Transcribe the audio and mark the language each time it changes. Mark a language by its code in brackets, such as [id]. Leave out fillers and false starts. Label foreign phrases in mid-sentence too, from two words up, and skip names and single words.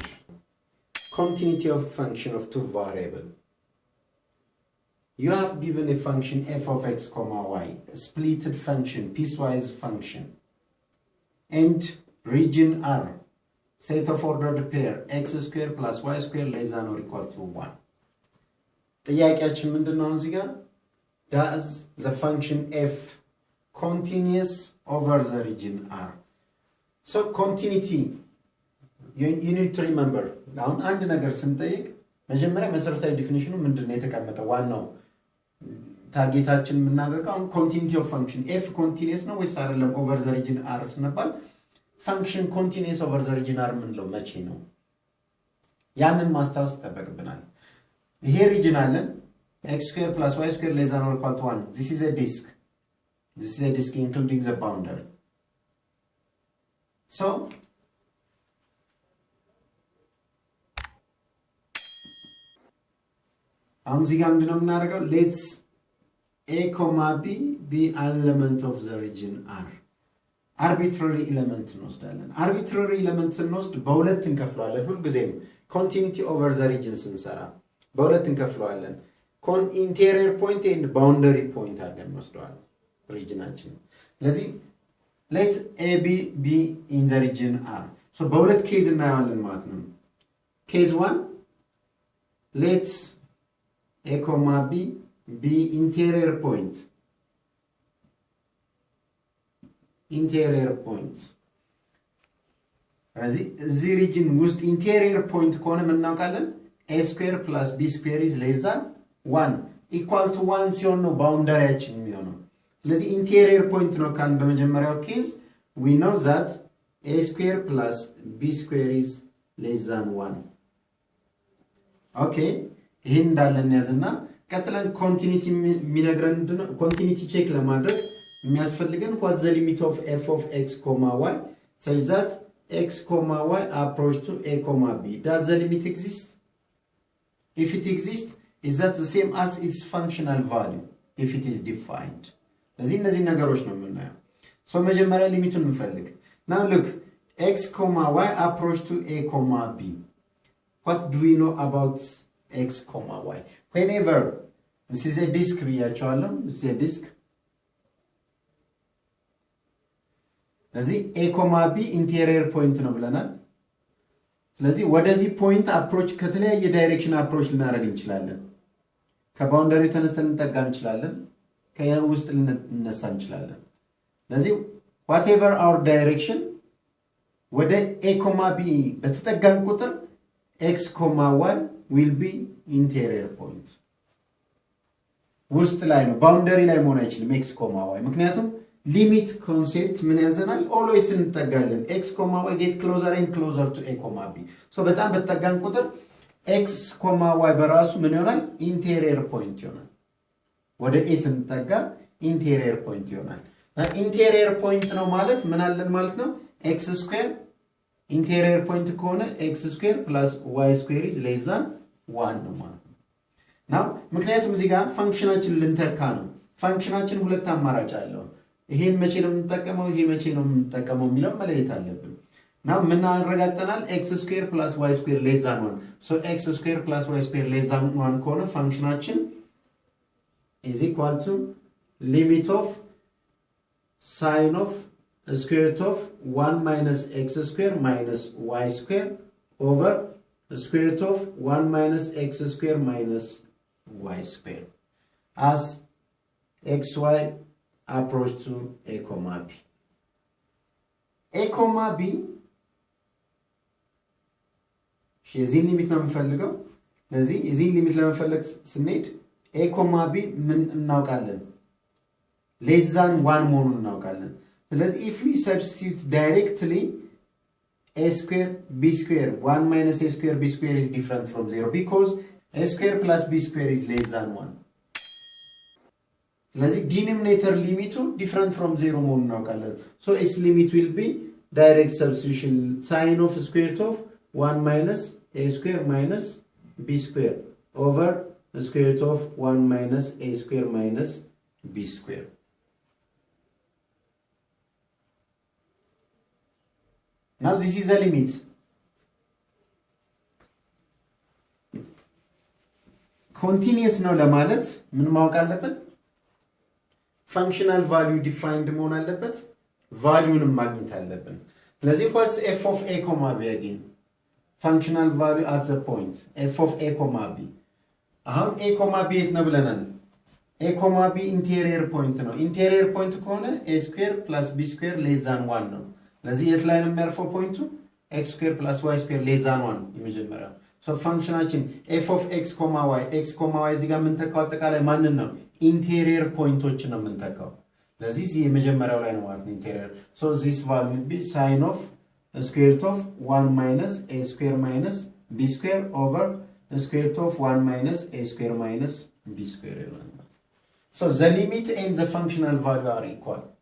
[en] Continuity of function of two variable. You have given a function f of x comma y, a splitted function, piecewise function, and region R, set of ordered pair x square plus y square less than or equal to 1. [am] ጥያቄያችን ምንድነው እዚህ ጋር? [en] Does the function f continuous over the region R? So continuity, you need to remember. [am] አሁን አንድ ነገር ስንጠይቅ መጀመሪያ መሰረታዊ ዲፊኒሽኑ ምንድነው የተቀመጠው? ዋናው ታርጌታችን የምናደርገው አሁን [en] continuity of function f continuous [am] ነው ወይስ አይደለም [en] over the region R ስንባል function continuous over the region R [am] ምንለው መቼ ነው? ያንን ማስታወስ ተጠበቅብናል። ይሄ region አለን [en] x square plus y square less than or equal to 1. This is a disk. This is a disk including the boundary. [am] So አሁን እዚህ ጋር ምንድነው የምናደርገው? [en] Let's a comma b be element of the region R. Arbitrary element እንወስዳለን። Arbitrary element [am] ስንወስድ በሁለት እንከፍለዋለን። ሁልጊዜም [en] continuity over the region [am] ስንሰራ በሁለት እንከፍለዋለን። [en] interior point and boundary point [am] አድርገን እንወስደዋለን regionአችን። ስለዚህ [en] let a be in the region R. So [am] በሁለት ኬዝ እናያለን ማለት ነው። [en] Case 1, let's a comma b be interior point. Interior point. [am] እዚህ region ውስጥ [en] interior point [am] ከሆነ ምን እናውቃለን? [en] a square plus b square is less than 1 equal to 1 [am] ሲሆን ነው ባውንደሪያችን የሚሆነው። ስለዚህ [en] interior point [am] ነው ካልን በመጀመሪያው ኬዝ [en] we know that a square plus b square is less than 1. Okay, ይሄን እንዳለን ያዝና ቀጥለን continuity የሚነግረን ምንድነው? continuity check [am] ለማድረግ የሚያስፈልገን [en] what the limit of f of x comma y such that x comma y approach to a comma b. Does the limit exist? If it exists, is that the same as its functional value if it is defined? [am] እነዚህ ነገሮች ነው የምናየው። so መጀመሪያ ሊሚቱን እንፈልግ። [en] now look, x comma y approach to a comma b. What do we know about x comma y? Whenever this is a disk ብያቸዋለሁ, this is a disk. [am] ስለዚህ [en] a comma b interior point [am] ነው ብለናል። ስለዚህ ወደዚህ ፖይንት አፕሮች ከተለያየ ዳይሬክሽን አፕሮች ልናደርግ እንችላለን። ከባውንደሪ ተነስተን እንጠጋ እንችላለን፣ ከውስጥ ልንነሳ እንችላለን። ስለዚህ [en] whatever our direction [am] ወደ [en] a comma b [am] በተጠጋን ቁጥር [en] x comma y will be interior point. [am] ውስጥ ላይ ነው፣ ባውንደሪ ላይ መሆን አይችልም [en] x comma y። [am] ምክንያቱም [en] limit concept [am] ምን ያዘናል? [en] always እንጠጋለን። x comma y get closer and closer to a comma b. [am] so በጣም በተጠጋን ቁጥር [en] x comma y [am] በራሱ ምን ይሆናል? [en] interior point [am] ይሆናል። ወደ a ስንጠጋ [en] interior point [am] ይሆናል። [en] interior point [am] ነው ማለት ምን አለን ማለት ነው? [en] x square interior point [am] ከሆነ [en] x square plus y square is less than 1 [am] ነው ማለት ነው። now ምክንያቱም እዚህ ጋር ፋንክሽናችን ልንተካ ነው። ፋንክሽናችን ሁለት አማራጭ አለው። ይሄን መቼ ነው የምንጠቀመው፣ ይሄ መቼ ነው የምንጠቀመው የሚለው መለየት አለብን። now ምን አረጋግጠናል? [en] x square plus y square less than 1. so x square plus y square less than 1 [am] ከሆነ ፋንክሽናችን [en] is equal to limit of sine of square root of 1 minus x square minus y square over the square root of 1 minus x square minus y square as xy approach to a comma b. a comma b [am] የዚህ ሊሚት ነው የምፈልገው። ለዚህ የዚህ ሊሚት ለመፈለግ ስንሄድ [en] a comma b [am] ምን እናውቃለን? [en] less than 1 [am] መሆኑን እናውቃለን። ስለዚህ [en] if we substitute directly a square b square 1 minus a square b square is different from 0 because a square plus b square is less than 1. ስለዚህ denominator limit different from 0 [am] መሆኑን እናውቃለን። [en] so its limit will be direct substitution sine of square root of 1 minus a square minus b square over the square root of 1 minus a square minus b square. Now this is a limit. continuous [am] ነው ለማለት ምን ማወቅ አለበት [en] functional value defined [am] መሆን አለበት ቫልዩንም ማግኘት አለብን ስለዚህ [en] what's f of a comma b again functional value at the point f of a comma b አሁን a comma b [am] የት ነው ብለናል [en] a comma b interior point ነው interior point ከሆነ a square plus b square less than 1 [am] ነው ስለዚህ የት ላይ ነው የሚያርፈው ፖይንቱ [en] x square plus y square less than 1 የመጀመሪያው so functionation f of x, y [am] እዚህ ጋር ምን ተካው አጠቃላይ ማንን ነው interior poinቶችን ነው የምንተካው ስለዚህ እዚህ የመጀመሪያው ላይ ነው ማለት ነው [en] interior so this value will be sin of square root of 1 minus a square minus b square over square root of 1 minus a square minus b square so the limit and the functional value are equal